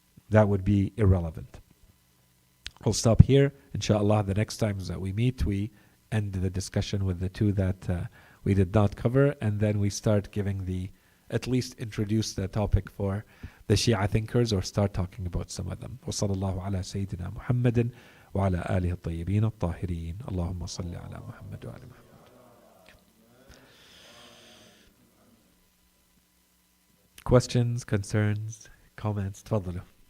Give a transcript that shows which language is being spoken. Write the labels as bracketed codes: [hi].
[en] That would be irrelevant. We'll stop here. Inshallah, the next times that we meet, we end the discussion with the two that we did not cover, and then we start giving at least introduce the topic for the Shia thinkers, or start talking about some of them. [ar] وصلى الله على سيدنا محمد وعلى آله الطيبين الطاهرين. اللهم صل على محمد وعلى محمد. [en] Questions, concerns, comments? [ar] تفضلوا.